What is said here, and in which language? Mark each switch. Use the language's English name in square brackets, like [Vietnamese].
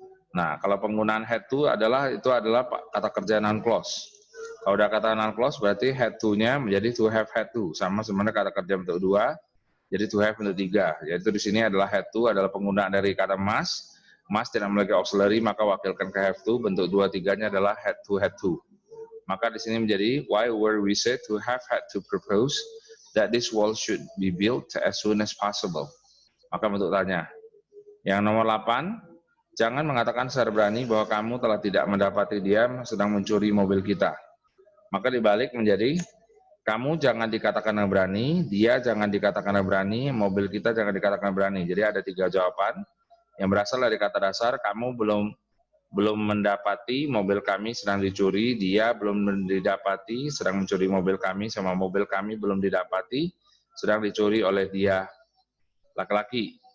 [Indonesian] Nah, kalau penggunaan had to itu adalah kata kerja non-clause. Kalau udah kata non-clause berarti had to-nya menjadi to have had to, sama sebenarnya kata kerja bentuk 2, jadi to have bentuk 3. Yaitu di sini adalah had to adalah penggunaan dari kata must. Must tidak memiliki auxiliary, maka wakilkan ke have to, bentuk 2-3-nya adalah had to. Maka di sini menjadi [English] why were we said to have had to propose that this wall should be built as soon as possible. [Indonesian] Maka bentuk tanya. Yang nomor 8, jangan mengatakan secara berani bahwa kamu telah tidak mendapati dia sedang mencuri mobil kita. Maka dibalik menjadi, kamu jangan dikatakan yang berani, dia jangan dikatakan yang berani, mobil kita jangan dikatakan berani. Jadi ada 3 jawaban yang berasal dari kata dasar, kamu belum mendapati mobil kami sedang dicuri, dia belum didapati sedang mencuri mobil kami, sama mobil kami belum didapati sedang dicuri oleh dia laki-laki.